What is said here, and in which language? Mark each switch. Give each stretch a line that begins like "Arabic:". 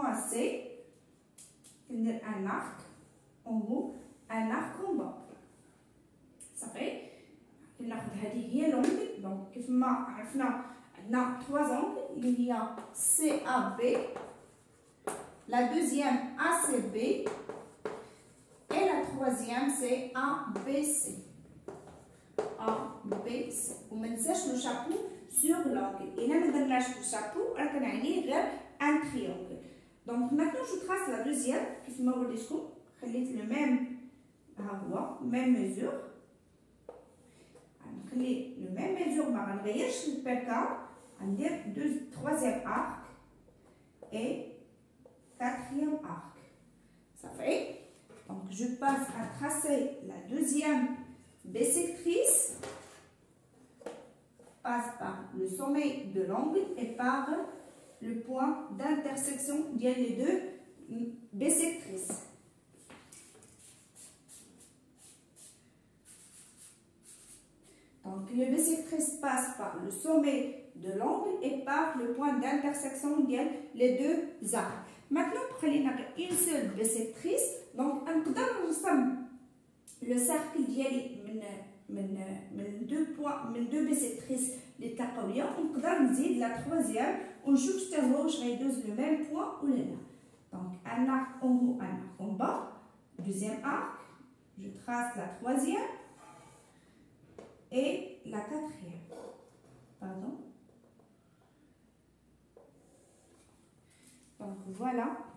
French: c'est un arc en haut, un arc en bas. Ça fait
Arabic: هذه هي
French: l'angle.
Arabic: Donc كيف ما عرفنا عندنا 3 angles.
French: Il y a CAB, la deuxième ACB et la troisième c'est ABC. ABC.
Arabic: وما ننساش
French: le chapeau sur l'angle. Et là
Arabic: ما درناش
French: le chapeau
Arabic: راه كنعني غير
French: un triangle. Donc maintenant je trace la deuxième.
Arabic: كيف ما وريتكم خليت le même ها هو
French: même mesure.
Arabic: غنخلي
French: le même mesure
Arabic: ما غنغيرش البركه.
French: غندير troisième arc et quatrième arc. Ça fait. Donc je passe à tracer la deuxième bissectrice, passe par le sommet de l'angle et par le point d'intersection des deux bissectrices. Donc le bissectrice passe par le sommet de l'angle et par le point d'intersection des deux arcs. Maintenant, prenez une seule bissectrice. Donc, on peut le cercle ديالي من deux bissectrices
Arabic: اللي تلاقاو ليا. ونقدر نزيد la troisième ونشوف حتى هو واش غيدوز
French: le même point
Arabic: ولا لا.
French: Donc, un arc en haut, un arc en bas. Deuxième arc. Je trace la troisième et la quatrième. Pardon. Donc voilà.